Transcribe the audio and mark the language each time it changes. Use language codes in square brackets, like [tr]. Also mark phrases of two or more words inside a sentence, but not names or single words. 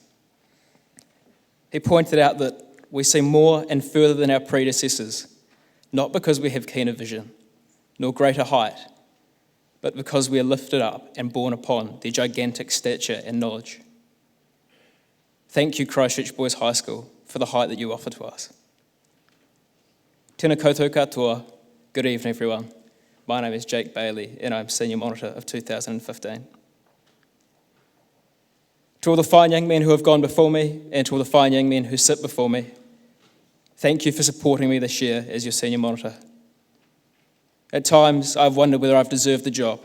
[en] He pointed out that we see more and further than our predecessors, not because we have keener vision, nor greater height, but because we are lifted up and borne upon their gigantic stature and knowledge. Thank you, Christchurch Boys High School, for the height that you offer to us. [mi] Tēnā koutou katoa. [en] Good evening, everyone. My name is Jake Bailey, and I'm Senior Monitor of 2015. To all the fine young men who have gone before me, and to all the fine young men who sit before me, thank you for supporting me this year as your Senior Monitor. At times, I've wondered whether I've deserved the job.